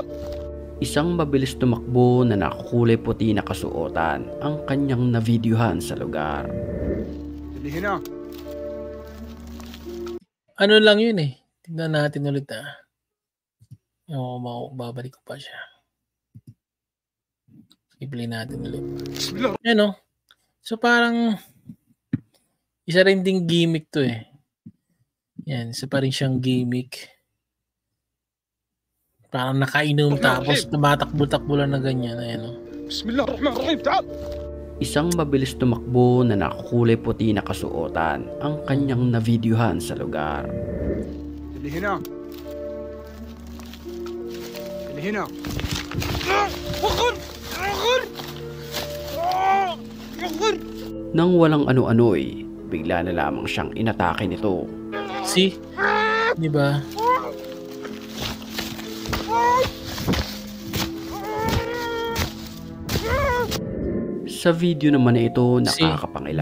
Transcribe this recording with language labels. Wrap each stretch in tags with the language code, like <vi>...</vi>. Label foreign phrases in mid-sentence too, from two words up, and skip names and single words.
<tl>Isang mabilis tumakbo na nakakulay puti na kasuotan ang kanyang navideohan sa lugar.</tl> <ar>اللي هنا</ar> <tl>Ano lang yun Tignan natin ulit babalik ko pa siya. I-play natin ulit.</tl> <ar>بسم الله</ar> <tl>Ano? So parang isa rin ding gimmick to Yan, isa pa rin siyang gimmick. Parang nakainom tapos tumatakbo-takbo lang na ganyan. Ayan</tl> <ar>بسم الله الرحمن الرحيم تعال</ar> <tl>Isang mabilis tumakbo na nakakulay puti na kasuotan ang kanyang navideohan sa lugar.</tl> <ar>اللي هنا اللي هنا وخر وخر وخر</ar> <tl>Nang walang ano-ano'y bigla na lamang siyang inatake nito. See? Di ba? Sa video naman na ito, nakakapangilabot</tl>